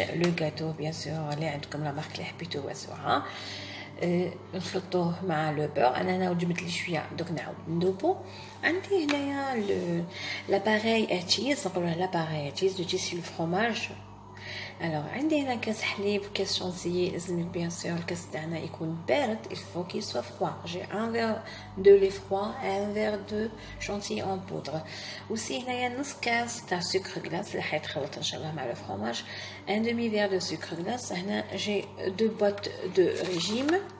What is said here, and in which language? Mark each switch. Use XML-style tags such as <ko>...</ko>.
<ar>لو جاتو بيان سور اللي عندكم لا مارك اللي حبيتو واسوها نخلطوه مع لو بور. انا وجبت لي شويه دوك نعاود ندوبو. عندي هنايا لاباري اتشيز، نقولوا لاباري اتشيز دو تيسي الفرomage. الوغ عندي هنا كاس حليب، كاس شونسيي. لازم بيان سور الكاس تاعنا يكون بارد،</ar> <fr>il faut qu'il soit froid. J'ai un verre de lait froid et un verre de chantilly en poudre.</fr> <ar>وسي هنايا نص كاس تاع سكر غلاس اللي حيتخلط ان شاء الله مع الفرomage.</ar> <fr>un demi verre de sucre glace.</fr> <ar>هنا جي</ar> <fr>2 boîtes de régime.</fr>